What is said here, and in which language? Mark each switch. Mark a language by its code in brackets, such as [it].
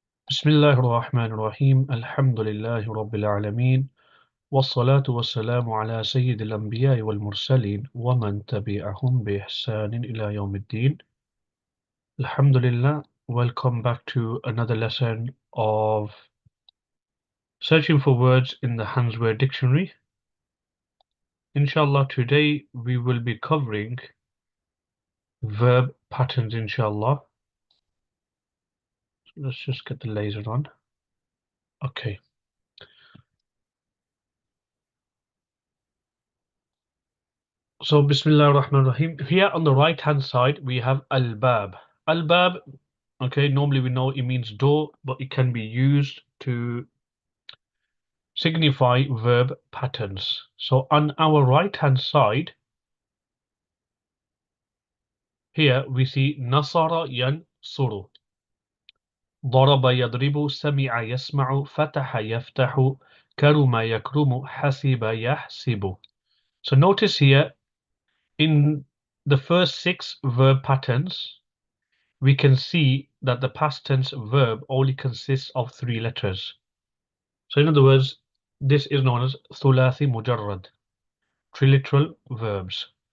[ar] بسم الله الرحمن الرحيم الحمد لله رب العالمين والصلاة والسلام على سيد الأنبياء والمرسلين ومن تبعهم بإحسان إلى يوم الدين. [en] Alhamdulillah, welcome back to another lesson of searching for words in the Hansware Dictionary. Inshallah, today we will be covering verb patterns, inshallah. So let's just get the laser on. Okay. So, Bismillah ar-Rahman ar-Rahim. Here on the right hand side, we have al-bab. Al-bab, okay, normally we know it means door, but it can be used to signify verb patterns. So, on our right hand side, here we see nasara yansuru. [ar] ضرب يضرب سمع يسمع فتح يفتح كرم يكرم حسب يحسب. [en] So notice here in the first 6 verb patterns, we can see that the past tense verb only consists of 3 letters. So in other words, this is known as thulathi mujarrad, triliteral verbs.